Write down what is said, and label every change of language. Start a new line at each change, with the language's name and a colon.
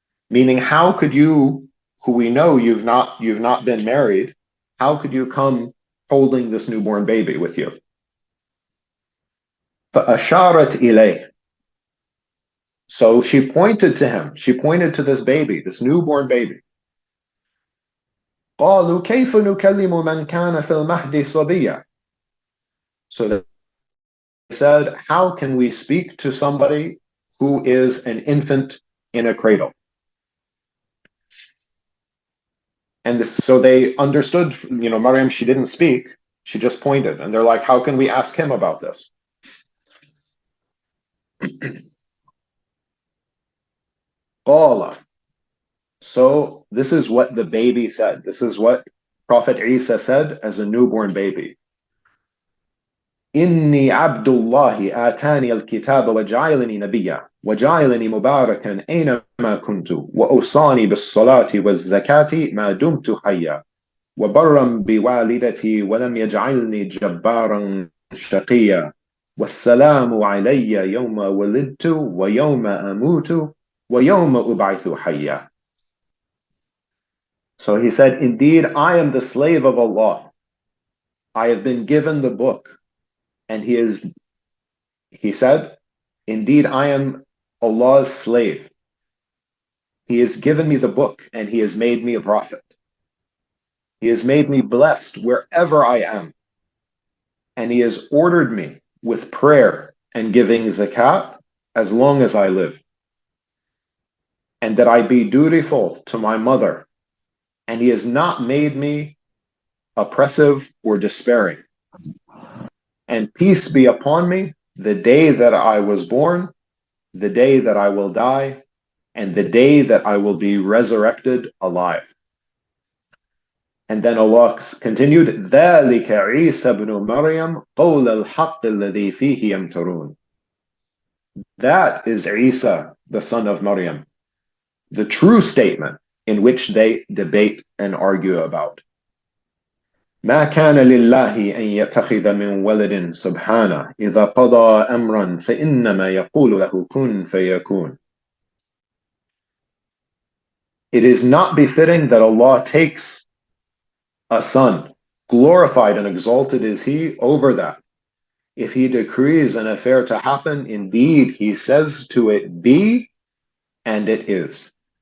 English: Meaning, how could you, who we know you've not been married, how could you come holding this newborn baby with you?
Arabic: فأشارت إليه.
English: So she pointed to him. She pointed to this baby, this newborn baby.
Arabic: قالوا كيف نكلم من كان في المهد صبيا.
English: So they said, how can we speak to somebody who is an infant in a cradle? And so they understood, Maryam, she didn't speak, she just pointed. And they're like, how can we ask him about this?
Arabic: قال.
English: So this is what the baby said. This is what Prophet Isa said as a newborn baby.
Arabic: إني عبد الله آتاني الكتاب وجعلني نبيا وجعلني مباركا أينما كنت وأوصاني بالصلاة والزكاة ما دمت حيا وبرا بوالدتي ولم يجعلني جبارا شقيا والسلام علي يوم ولدت ويوم أموت ويوم أبعث حيا.
English: So he said, indeed, I am the slave of Allah. I have been given the book. And he said, indeed, I am Allah's slave. He has given me the book and he has made me a prophet. He has made me blessed wherever I am. And he has ordered me with prayer and giving zakat as long as I live. And that I be dutiful to my mother. And he has not made me oppressive or despairing. And peace be upon me the day that I was born, the day that I will die, and the day that I will be resurrected alive. And then Allah continued,
Arabic: ذَلِكَ عِيسَى بْنُ مَرْيَمْ قَوْلَ الْحَقِّ الَّذِي فِيهِ يَمْتَرُونَ.
English: That is Isa, the son of Maryam, the true statement in which they debate and argue about.
Arabic: ما كان لله أن يتخذ من ولد سبحانه إذا قضى أمرا فإنما يقول له كن فيكون.
English: It is not befitting that Allah takes a son, glorified and exalted is He over that. If He decrees an affair to happen, indeed He says to it be, and it is.